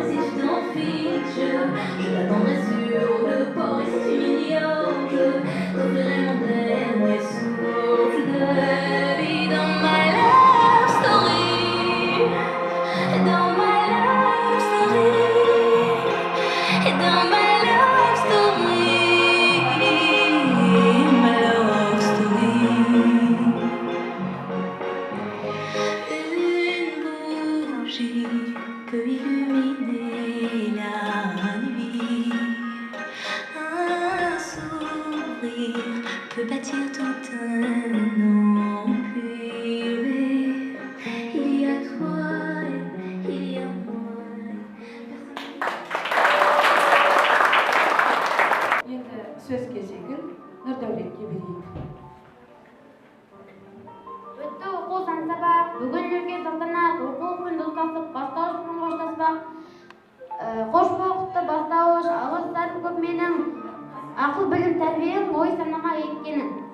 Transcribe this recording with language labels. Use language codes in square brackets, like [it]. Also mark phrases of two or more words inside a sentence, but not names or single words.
[fr] Si tu t'en fiches, je t'attendrai sur le port. Et si tu m'ignores, je t'offrirai mon dernier souffle de vie. Dans ma [en] love story, [fr] dans ma [en] love story, [fr] dans ma [en] love story, [fr] ma [en] love story. [fr] Une bougie peut illuminer la nuit. Un sourire peut bâtir tout un empire. Il y a toi et il y a moi. [kk] Енді сөз кезегін Нұрдәулетке берейік. Өтті оқу сансабақ, бүгін үлкен салтанат, оқу күн достасып, бастауыш пен қоштаспақ. Қош болықты бастауыш, алғыстарым көп менің, ақыл білім тәрбием ой санаға еккенің.